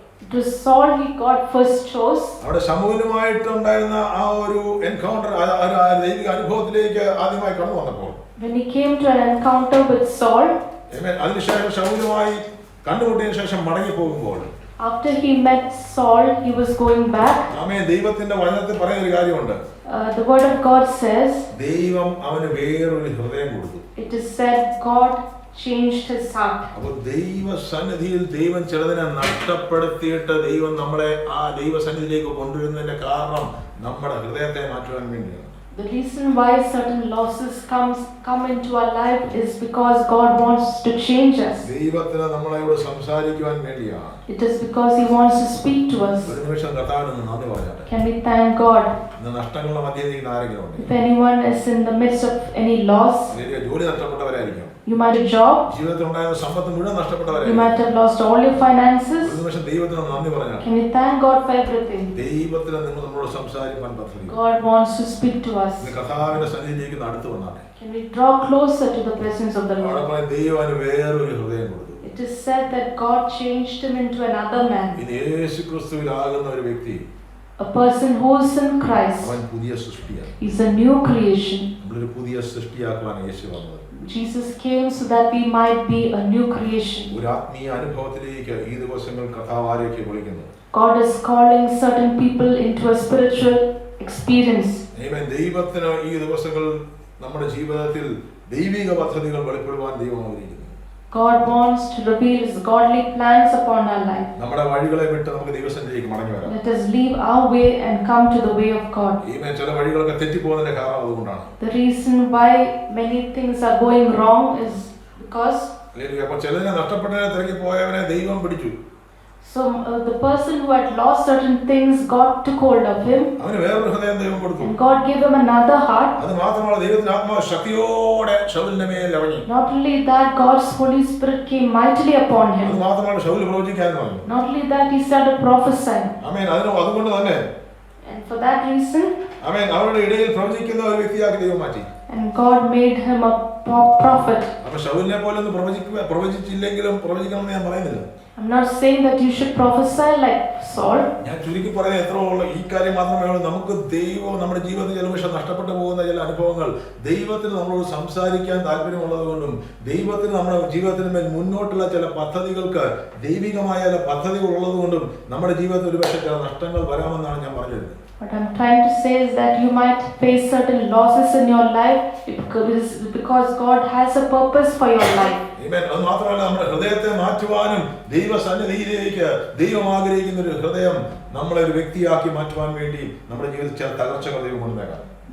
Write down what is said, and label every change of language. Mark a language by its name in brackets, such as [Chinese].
[English] It was Saul God first chose. [Malayalam] അവിടെ ശമൂവേലുമായിട്ട് ഉണ്ടായിരുന്ന ആ ഒരു എൻകൗണ്ടർ ദൈവിക അനുഭവത്തിലേക്ക് ആദ്യമായി കടന്നു വന്നപ്പോൾ, [English] When he came to an encounter with Saul, [Malayalam] അതിനുശേഷം ശമൂവേലുമായി കണ്ടുമുട്ടിയതിനു ശേഷം മടങ്ങി പോകുമ്പോൾ, [English] after he met Saul, he was going back. [Malayalam] ദൈവത്തിന്റെ വചനത്തിൽ പറയുന്ന ഒരു കാര്യമുണ്ട്. [English] The word of God says, [Malayalam] ദൈവം അവന് വേറൊരു ഹൃദയം കൊടുത്തു. [English] it is said God changed his heart. [Malayalam] അപ്പോൾ ദൈവസന്നിധിയിൽ ദൈവം ചിലതിനെ നഷ്ടപ്പെടുത്തിയിട്ട് ദൈവം നമ്മളെ ആ ദൈവസന്നിധിയിലേക്ക് കൊണ്ടുവരുന്നതിന്റെ കാരണം നമ്മുടെ ഹൃദയത്തെ മാറ്റുവാൻ വേണ്ടിയാണ്. [English] The reason why certain losses come into our life is because God wants to change us. [Malayalam] ദൈവത്തിന് നമ്മളോട് സംസാരിക്കുവാൻ വേണ്ടിയാണ്. [English] It is because he wants to speak to us. [Malayalam] ഒരു നിമിഷം കർത്താവിന് നന്ദി പറഞ്ഞാട്ടെ. [English] Can we thank God? [Malayalam] ഇന്ന് നഷ്ടങ്ങളുടെ മധ്യേ നിൽക്കുന്ന ആരെങ്കിലും ഉണ്ട്? [English] If anyone is in the midst of any loss, [Malayalam] ജോലി നഷ്ടപ്പെട്ടവരായിരിക്കും. [English] you might have a job, [Malayalam] ജീവിതത്തിൽ ഉണ്ടായിരുന്ന സമ്പത്ത് മുഴുവൻ [English] you [Malayalam] നഷ്ടപ്പെട്ടവരായിരിക്കും. [English] might have lost all your finances. [Malayalam] ഒരു നിമിഷം ദൈവത്തിന് നന്ദി പറഞ്ഞാട്ടെ. [English] Can we thank God for everything? [Malayalam] ദൈവത്തിന് നിങ്ങൾ നമ്മളോട് സംസാരിക്കാൻ പദ്ധതി. [English] God wants to speak to us. [Malayalam] ഇന്ന് കർത്താവിന്റെ സന്നിധിയിലേക്ക് അടുത്ത് വന്നാട്ടെ. [English] Can we draw closer to the presence of the Lord? [Malayalam] ദൈവം അവന് വേറൊരു ഹൃദയം കൊടുത്തു. [English] It is said that God changed him into another man. [Malayalam] ഇനി യേശുക്രിസ്തുവിലാകുന്ന ഒരു വ്യക്തി, [English] A person who is in Christ [Malayalam] അവൻ പുതിയ സൃഷ്ടിയാണ്. [English] is a new creation. [Malayalam] നമ്മളൊരു പുതിയ സൃഷ്ടിയാക്കുവാൻ യേശു വന്നത്. [English] Jesus came so that we might be a new creation. [Malayalam] ഒരു ആത്മീയ അനുഭവത്തിലേക്ക് ഈ ദിവസങ്ങൾ കഥാവാരിക്ക് വിളിക്കുന്നു. [English] God is calling certain people into a spiritual experience. [Malayalam] ദൈവത്തിന് ഈ ദിവസങ്ങൾ നമ്മുടെ ജീവിതത്തിൽ ദൈവിക പദ്ധതികൾ വെളിപ്പെടുവാൻ ദൈവം ആഗ്രഹിക്കുന്നു. [English] God wants to reveal his godly plans upon our life. [Malayalam] നമ്മുടെ വഴികളെ വിട്ട് നമുക്ക് ദൈവസന്നിധിയിലേക്ക് മടങ്ങി വരാം. [English] Let us leave our way and come to the way of God. [Malayalam] ചില വഴികളൊക്കെ തെറ്റിപ്പോകുന്നതിന്റെ കാരണം അതുകൊണ്ടാണ്. [English] The reason why many things are going wrong is because [Malayalam] അപ്പോൾ ചിലതിനെ നഷ്ടപ്പെട്ടതിനെ തിരക്കി പോയവനെ ദൈവം പിടിച്ചു. [English] So the person who had lost certain things, God took hold of him, [Malayalam] അവന് വേറൊരു ഹൃദയം ദൈവം കൊടുത്തു. [English] and God gave him another heart. [Malayalam] അത് മാത്രമല്ല, ദൈവത്തിന്റെ ആത്മാവ് ശക്തിയോടെ ശൗലിന്റെ മേൽ ഇറങ്ങി. [English] Not only that, God's Holy Spirit came mightily upon [Malayalam] അത് [English] him. [Malayalam] മാത്രമല്ല, ശൗൽ പ്രവചിക്കാൻ തുടങ്ങി. [English] Not only that, he started prophesying. [Malayalam] ആമേൻ. അതുകൊണ്ട് തന്നെ [English] And for that reason, [Malayalam] ആമേൻ, അവരുടെ ഇടയിൽ പ്രവചിക്കുന്ന ഒരു വ്യക്തിയാക്കി ദൈവം മാറ്റി. [English] and God made him a prophet. [Malayalam] അപ്പൊ ശൗലിനെ പോലെ ഒന്നും പ്രവചിച്ചില്ലെങ്കിലും പ്രവചിക്കണമെന്ന് ഞാൻ പറയുന്നില്ല. [English] I'm not saying that you should prophesy like Saul. [Malayalam] ഞാൻ ചുരുക്കി പറയുന്നത് എത്ര ഉള്ളൂ ഈ കാര്യം മാത്രമേ ഉള്ളൂ. നമുക്ക് ദൈവം നമ്മുടെ ജീവിതത്തിൽ ചില പക്ഷേ നഷ്ടപ്പെട്ടു പോകുന്ന ചില അനുഭവങ്ങൾ ദൈവത്തിന് നമ്മളോട് സംസാരിക്കാൻ താല്പര്യമുള്ളത് കൊണ്ടും ദൈവത്തിന് നമ്മുടെ ജീവിതത്തിന് മേൽ മുന്നോട്ടുള്ള ചില പദ്ധതികൾക്ക് ദൈവികമായ ചില പദ്ധതികൾ ഉള്ളത് കൊണ്ടും നമ്മുടെ ജീവിതത്തിൽ ഒരു പക്ഷേ ചില നഷ്ടങ്ങൾ വരാമെന്നാണ് ഞാൻ പറഞ്ഞത്. [English] What I'm trying to say is that you might face certain losses in your life because God has a purpose for your life. Amen. [Malayalam] അത് മാത്രമല്ല, നമ്മുടെ ഹൃദയത്തെ മാറ്റുവാനും ദൈവസന്നിധിയിലേക്ക് ദൈവം ആഗ്രഹിക്കുന്ന ഒരു ഹൃദയം നമ്മളെ ഒരു വ്യക്തിയാക്കി മാറ്റുവാൻ വേണ്ടി നമ്മുടെ ജീവിതത്തിൽ ചില തകർച്ചകൾ ദൈവം കൊണ്ടുവരാം.